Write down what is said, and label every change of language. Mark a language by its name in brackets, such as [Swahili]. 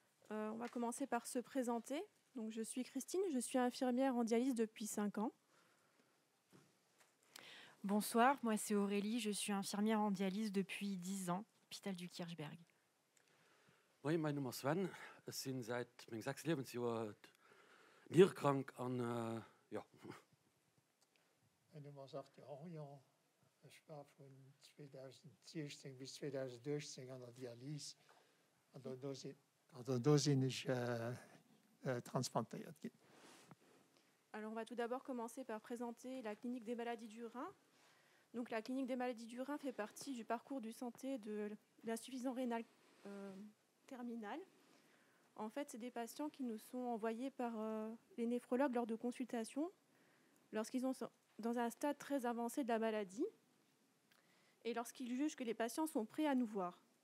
[French] On va commencer par se présenter. Donc, je suis Christine, je suis infirmière en dialyse depuis 5 ans. Bonsoir, moi c'est Aurélie, je suis infirmière en dialyse depuis 10 ans, hôpital du Kirchberg. [German] Moi, mein Name ist Sven. Ich bin seit meinem 6. Lebensjahr nierkrank an ja. Mein Name ist Orion. Ich war von 2016 bis 2013 an der Dialyse. Und da bin ich transplantiert. [French] Alors, on va tout d'abord commencer par présenter la clinique des maladies du rein. Donc, la clinique des maladies du rein fait partie du parcours de santé de l'insuffisance rénale terminale. En fait, c'est des patients qui nous sont envoyés par les néphrologues lors de consultations, lorsqu'ils sont dans un stade très avancé de la maladie et lorsqu'ils jugent que les patients sont prêts à nous voir.